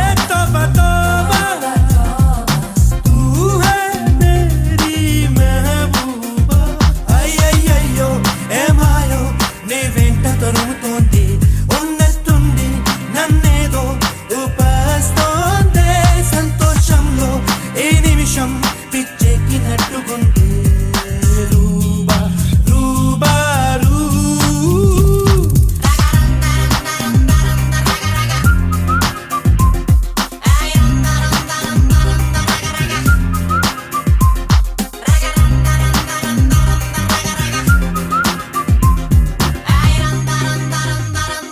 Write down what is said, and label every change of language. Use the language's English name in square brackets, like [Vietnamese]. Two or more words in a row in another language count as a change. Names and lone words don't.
[Hindi] तौबा तौबा तू है मेरी महबूबा [Telugu] అయ్యయ్యయ్యో ఏమాయో నీ వెంట తరుముతోంది ఉన్నట్టుండి నన్నేదో ఊపేస్తోంది సంతోషంలో ఈ నిమిషం పిచ్చెక్కినట్టుకుంటే రూబా రూబా రూ ay randa randa randa randa raga raga, raga randa randa randa randa raga raga, ay randa randa randa